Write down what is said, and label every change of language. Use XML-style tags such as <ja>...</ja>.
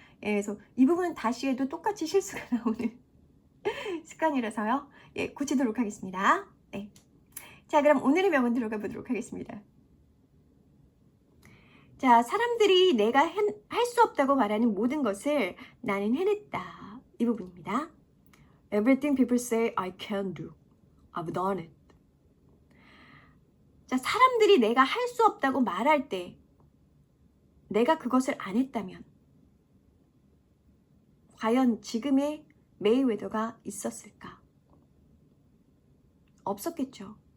<ko>그래서 이 부분은 다시 해도 똑같이 실수가 나오는 습관이라서요. 고치도록 하겠습니다. 자, 그럼 오늘의 명언 들어가 보도록 하겠습니다. 자, 사람들이 내가 할 수 없다고 말하는 모든 것을 나는 해냈다. 이 부분입니다.</ko> <en>Everything people say I can do, I've done it.</en> <ko>자, 사람들이 내가 할 수 없다고 말할 때 내가 그것을 안 했다면 과연 지금의 메이웨더가 있었을까? 없었겠죠.</ko>